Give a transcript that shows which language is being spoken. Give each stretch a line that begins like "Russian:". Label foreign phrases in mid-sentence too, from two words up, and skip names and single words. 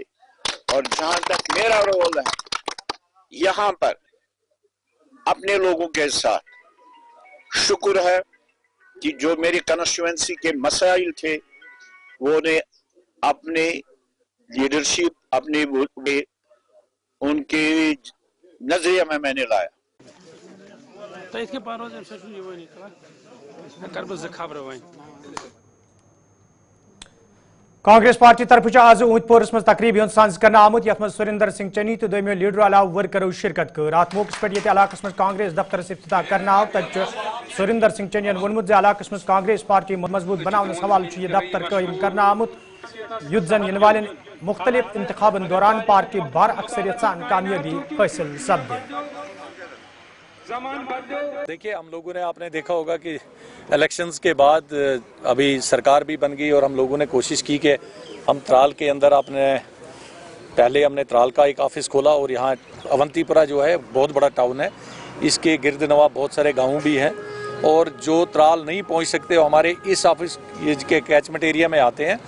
Hindi: और जहां तक मेरा रोल है यहाँ पर अपने लोगों के साथ, शुक्र है कि जो मेरी कंस्टिट्यूएंसी के मसाइल थे वो ने अपने लीडरशिप अपने उनके नजरिए में मैंने लाया। तो इसके
Kashmiri: कांग्रेस पार्टी तरफ आज ऊंतपोरस मज तकरीब सांस करना आमुत, यथ मज सुरिंदर सिंह चन्नी तो दोमियो लीडर अलाव वर्करों शिरकत कर। अत मौके पर इलाकस मज कांग्रेस दफ्तर इफ्तिताह करना आव। तब सुरिंदर सिंह चन्नी वोनमुत इलाकस मज कांग्रेस पार्टी मजबूत बनाने हवाले यह दफ्तर कायम करना आमुत, युद्ध जन इन वाले मुख्तलिफ इंतखाबन दौरान पार्टी बार अक्सरियत सान कामयाबी हासिल सपदे।
Hindi: देखिए, हम लोगों ने आपने देखा होगा कि इलेक्शंस के बाद अभी सरकार भी बन गई और हम लोगों ने कोशिश की कि हम त्राल के अंदर पहले हमने त्राल का एक ऑफिस खोला और यहाँ अवंतीपुरा जो है बहुत बड़ा टाउन है, इसके गिर्द नवा बहुत सारे गाँव भी हैं और जो त्राल नहीं पहुंच सकते वो हमारे इस ऑफिस के
English: catchment area
Hindi: में आते हैं।